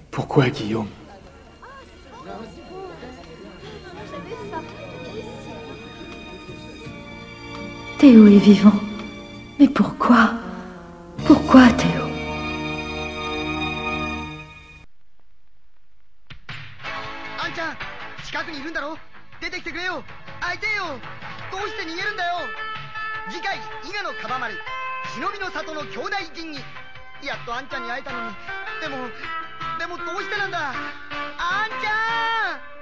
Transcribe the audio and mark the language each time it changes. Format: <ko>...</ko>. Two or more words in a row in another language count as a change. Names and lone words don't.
<fr>Pourquoi, Guillaume? Théo est vivant. Mais pourquoi? Pourquoi, Théo?</fr> <ja>An-chan, 近くにいるんだろ？出てきてくれよ。会いてえよ。どうして逃げるんだよ。次回、伊賀のカバ丸、忍びの里の兄弟吟味。やっとあんちゃんに会えたのに。でもどうしてなんだ。あんちゃん。</ja>